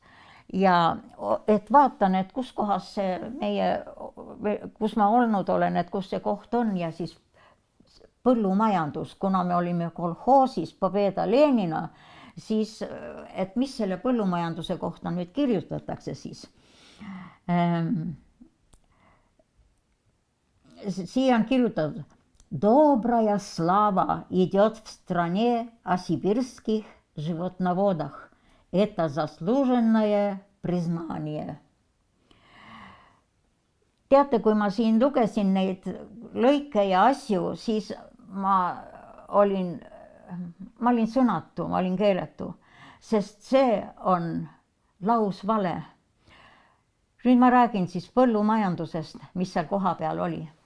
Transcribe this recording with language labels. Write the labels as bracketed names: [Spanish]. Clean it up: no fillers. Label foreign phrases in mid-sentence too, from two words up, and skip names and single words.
[Estonian] Ja et vaatan, et kus kohas see kus ma olnud olen, et kus see koht on ja siis põllumajandus, kuna me olime kolhoosis Pobeda Lenina, siis et mis selle põllumajanduse kohta nüüd kirjutatakse siis. Siia on kirjutatud [Russian] Добрая слава идет в стране о сибирских животноводах. Это заслуженное признание. [Estonian] Teate, kui ma siin lugesin neid lõike ja asju, siis ma olin sõnatu, ma olin keeletu, sest see on lausvale. Nüüd ma räägin siis põllumajandusest, mis seal koha peal oli.